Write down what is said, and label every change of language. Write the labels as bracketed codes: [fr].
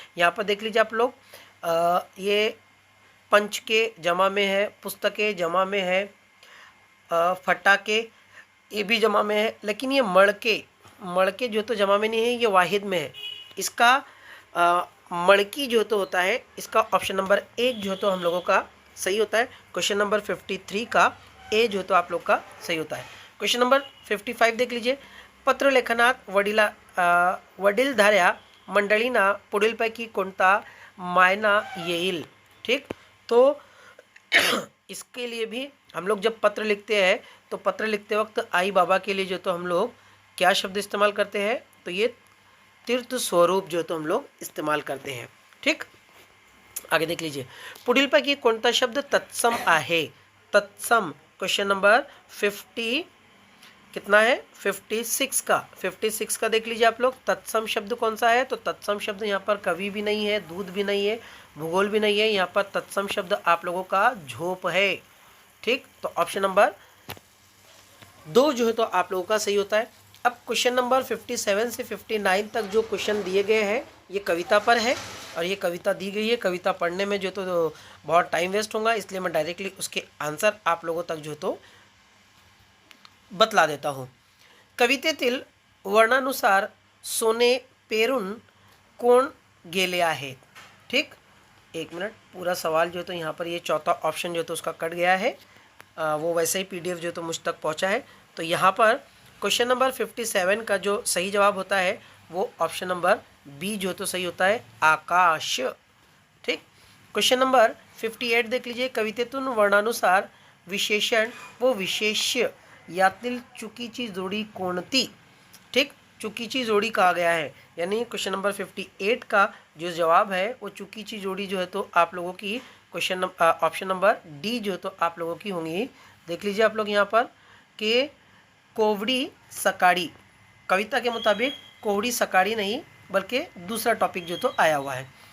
[hi] यहाँ पर देख लीजिए आप लोग, ये पंच के जमा में है, पुस्तकें जमा में है, फटाके ये भी जमा में है, लेकिन ये मड़के जो तो जमा में नहीं है, ये वाहिद में है। इसका मड़की जो तो होता है, इसका ऑप्शन नंबर 1 जो तो हम लोगों का सही होता है। क्वेश्चन नंबर 53 का ए जो तो आप लोग का सही होता है। क्वेश्चन नंबर 55 देख लीजिए। [mr] पत्र लेखनात वडीलधाऱ्या मंडळींना पुढीलपैकी कोणता मायना येईल? [hi] ठीक, तो इसके लिए भी हम लोग जब पत्र लिखते हैं तो पत्र लिखते वक्त आई बाबा के लिए जो तो हम लोग क्या शब्द इस्तेमाल करते हैं? तो ये तीर्थ स्वरूप जो तो हम लोग इस्तेमाल करते हैं। ठीक, आगे देख लीजिए। [mr] पुढीलपैकी कोणता शब्द तत्सम आहे? [hi] तत्सम, क्वेश्चन नंबर 50 कितना है? 56 का देख लीजिए आप लोग। तत्सम शब्द कौन सा है? तो तत्सम शब्द यहाँ पर कवि भी नहीं है, दूध भी नहीं है, भूगोल भी नहीं है। यहाँ पर तत्सम शब्द आप लोगों का झोप है। ठीक, तो ऑप्शन नंबर 2 जो है तो आप लोगों का सही होता है। अब क्वेश्चन नंबर 57 से 59 तक जो क्वेश्चन दिए गए हैं ये कविता पर है, और ये कविता दी गई है। कविता पढ़ने में जो तो बहुत टाइम वेस्ट होगा, इसलिए मैं डायरेक्टली उसके आंसर आप लोगों तक जो तो बतला देता हूँ। [mr] कवितेतील वर्णानुसार सोने पेरून कोण गेले आहेत? [hi] ठीक, 1 मिनट, पूरा सवाल जो तो यहाँ पर ये चौथा ऑप्शन जो तो उसका कट गया है, वो वैसे ही PDF जो तो मुझ तक पहुँचा है। तो यहाँ पर क्वेश्चन नंबर 57 का जो सही जवाब होता है वो ऑप्शन नंबर बी जो तो सही होता है, आकाश। ठीक, क्वेश्चन नंबर 58 देख लीजिए। [mr] कवितेतून वर्णानुसार विशेषण व विशेष्य यातील चुकीची जोडी कोणती? [hi] ठीक, चुकीची जोड़ी कहा गया है, यानी क्वेश्चन नंबर 58 का जो जवाब है वो चुकीची जोड़ी जो है तो आप लोगों की ऑप्शन नंबर डी जो तो आप लोगों की होंगी, देख लीजिए आप लोग यहाँ पर कि कोवड़ी सकाड़ी, कविता के मुताबिक कोवड़ी सकाड़ी नहीं बल्कि दूसरा टॉपिक जो तो आया हुआ है।